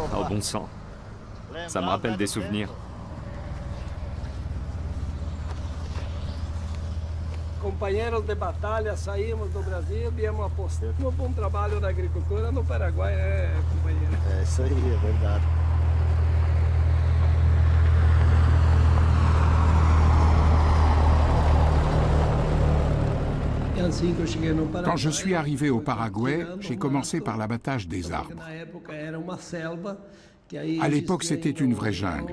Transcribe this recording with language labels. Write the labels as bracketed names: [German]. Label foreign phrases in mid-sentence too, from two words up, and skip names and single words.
[French] Bon sang. Ça me rappelle des souvenirs. [Portuguese] Companheiros de batalha, saímos do Brasil, viemos apostando para trabalho na agricultura no Paraguai, né, companheiro? É isso aí, é verdade. [French] Quand je suis arrivé au Paraguay, j'ai commencé par l'abattage des arbres. À l'époque, c'était une vraie jungle.